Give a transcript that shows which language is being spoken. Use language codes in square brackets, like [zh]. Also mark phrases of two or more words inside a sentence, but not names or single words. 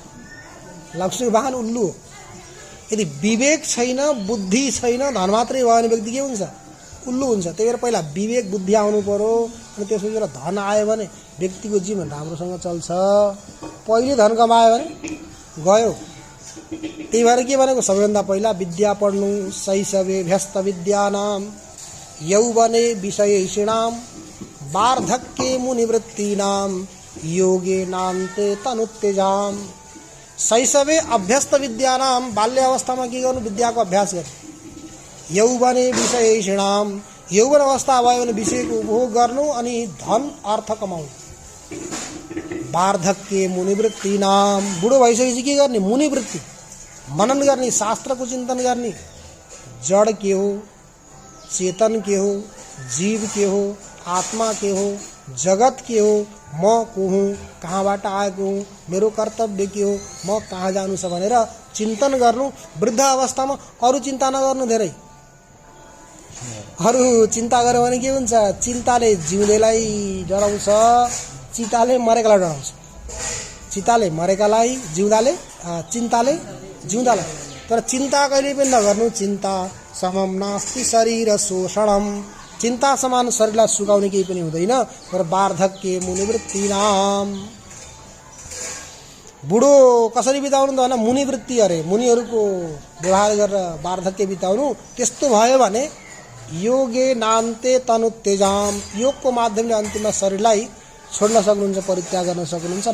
[ne] लक्ष्मीको वाहन उल्लु हो। यदि विवेक छैन, बुद्धि छैन, धन मात्रै भयो भने व्यक्ति के हुन्छ? उल्लु हुन्छ। त्यही भएर पहिला विवेक बुद्धि आउनु पर्यो, अनि त्यसपछि धन आयो भने व्यक्तिको जीवन राम्रोसँग चल्छ। पहिले धन कमायो भने गयो। त्यही भएर के भनेको, सबैभन्दा पहिला विद्या पढ्नु। [sa] शैशवे भ्यस्त विद्यानाम यौवने विषयेषिणाम वार्धक्ये मुनिवृत्तीनाम योगे नान्ते तनुत्तेजाम। शैशवे अभ्यस्त विद्यानाम, [ne] बाल्य अवस्थामा के गर्नु? विद्याको अभ्यास गर्नु। [sa] यौवने विषयेषिणाम, [ne] यौवन अवस्था भयो भने विषयको उपभोग गर्नु अनि धन अर्थ कमाउनु। [sa] वार्धक्ये मुनिवृत्तीनाम, [ne] बुढो भइसकेपछि के गर्ने? मुनिवृत्ति, मनन गर्ने, शास्त्रको चिन्तन गर्ने। जड के हो, चेतन के हो, जीव के हो, आत्मा के हो, जगत के हो, म को हुँ, कहाँबाट आएको हुँ, मेरो कर्तव्य के हो, म कहाँ जानु छ भनेर चिन्तन गर्नु। वृद्ध अवस्थामा अरू चिन्ता नगर्नु। धेरै अरू चिन्ता गर्यो भने के हुन्छ? चिन्ताले जिउँदैलाई डराउँछ, चिताले मरेकालाई डराउँछ। चिताले मरेकालाई, चिन्ताले जिउँदालाई। तर चिन्ता कहिले पनि नगर्नु। [sa] चिन्ता समम नास्ति शरीर शोषणम, [ne] चिन्ता समान शरीरलाई सुकाउने केही पनि हुँदैन। तर [sa] वार्धक्ये मुनिवृत्तीनाम, [ne] बुढो कसरी बिताउनु त भने मुनिवृत्ति अरे, मुनिहरूको व्यवहार गरेर वार्धक्य बिताउनु। त्यस्तो भयो भने [sa] योगे नान्ते तनुत्तेजाम, [ne] योगको माध्यमले अन्तिममा शरीरलाई छोड्न सक्नुहुन्छ, परित्याग गर्न सक्नुहुन्छ।